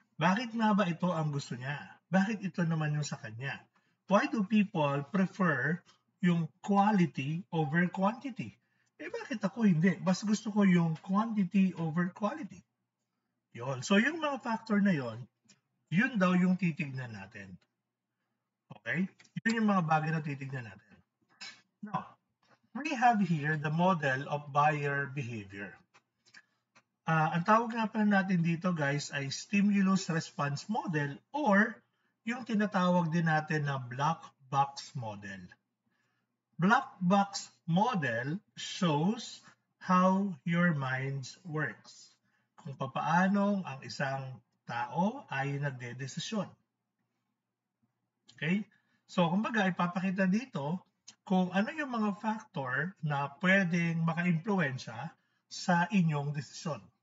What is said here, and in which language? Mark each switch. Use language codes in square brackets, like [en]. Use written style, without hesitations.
[tl] Bakit nga ba ito ang gusto niya? Bakit ito naman yung sa kanya? [en] Why do people prefer yung quality over quantity? [tl] Bakit ako hindi? Mas gusto ko yung quantity over quality. Yon. So yung mga factor na yon, yun daw yung titignan natin. Okay? Yun yung mga bagay na titignan natin. [en] Now, we have here the model of buyer behavior. [tl] Ang tawag nga pala natin dito guys ay stimulus response model or yung tinatawag din natin na black box model. [en] Black box model shows how your mind works. [tl] Kung papaano ang isang tao ay nagdedesisyon. Okay? So, kumbaga, ipapakita dito kung ano yung mga factor na pwedeng maka-impluensya sa inyong desisyon.